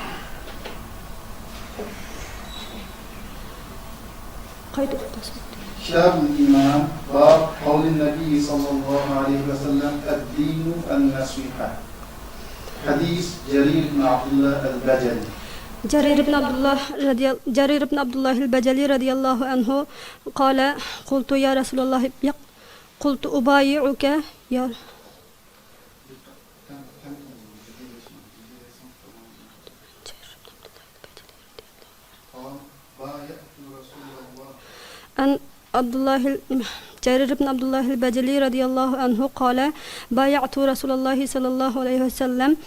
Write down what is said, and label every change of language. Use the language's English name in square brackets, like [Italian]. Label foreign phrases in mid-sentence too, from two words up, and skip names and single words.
[Turkish] Kitab-ı İman [Arabic] باب قول النبي صلى الله عليه وسلم الدين النصيحة. [Turkish] Hadis Cerir bin Abdullah el-Beceli. [Arabic] جرير بن عبد الله البجلي رضي الله عنه قال قلت يا رسول الله قلت أبايعك يا أن جرير بن عبد الله البجلي رضي الله عنه قال بايعت رسول الله صلى الله عليه وسلم